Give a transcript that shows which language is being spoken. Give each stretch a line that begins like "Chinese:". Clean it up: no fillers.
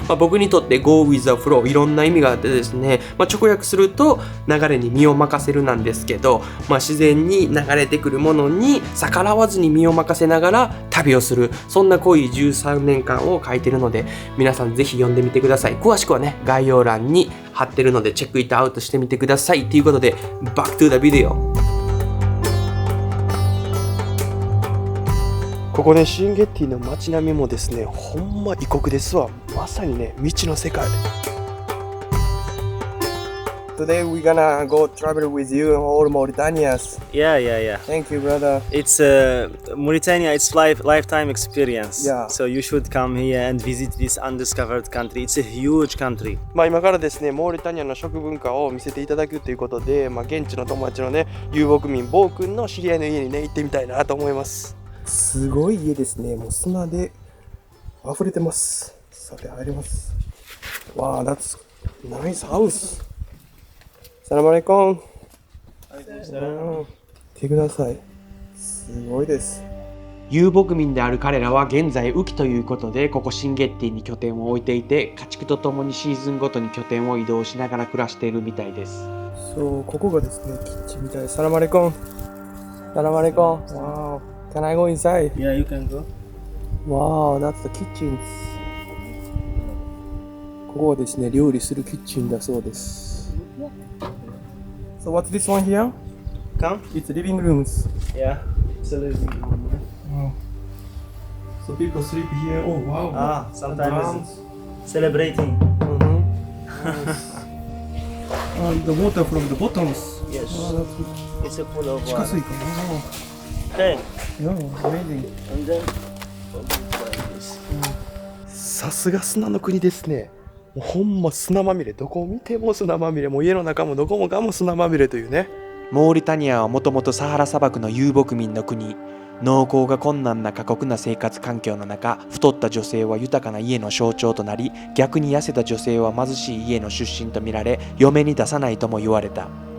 Japanese: 僕にとって
English: Go with the flow
Japanese: いろんな意味があってですね、直訳すると流れに身を任せるなんですけど、自然に流れてくるものに逆らわずに身を任せながら旅をする、そんな濃い13年間を書いてるので、皆さんぜひ読んでみてください。詳しくはね、概要欄に貼ってるのでチェックイットアウトしてみてください。ということで
English: Back to the video。
Japanese: ここね、シンゲッティの街並みもですね、ほんま異国ですわ。まさにね、未知の世界。
English: Today we're gonna go travel with you in all Mauritanias. Yeah. Thank you, brother. It's Mauritania. It's lifetime experience. Yeah. So you should come here and visit this undiscovered country. It's a huge country.
Japanese: 今からですね、モーリタニアの食文化を見せていただくということで、現地の友達のね、遊牧民、ボー君の知り合いの家にね、行ってみたいなと思います。すごい家ですね。もう砂で溢れてます。さて入ります。わあ、
English: that's nice house。
Japanese: サラマレコン。見てください。すごいです。遊牧民である彼らは現在雨季ということで、ここシンゲッティに拠点を置いていて、家畜とともにシーズンごとに拠点を移動しながら暮らしているみたいです。そう、ここがですね、キッチンみたいです。サラマレコン。サラマレコン。わあ。
English: Can I go inside? Yeah, you can go. Wow, that's the kitchen.
Japanese: ここはですね、料理するキッチンだそうです。
English: So what's this one here? Come. It's living rooms. Yeah. It's a living room. Wow. So people sleep here. Oh wow. Sometimes celebrating. Nice. And the water from the bottoms. Yes. Oh, that's good. It's a full of
Japanese: 地下
English: water.
Japanese: 水かな。
English: Okay. Yeah, amazing. And then open it like this.
Japanese: さすが砂の国ですね。もうほんま砂まみれ、どこを見ても砂まみれ、もう家の中もどこもかも砂まみれというね。モーリタニアはもともとサハラ砂漠の遊牧民の国。農耕が困難な過酷な生活環境の中、太った女性は豊かな家の象徴となり、逆に痩せた女性は貧しい家の出身とみられ、嫁に出さないとも言われた。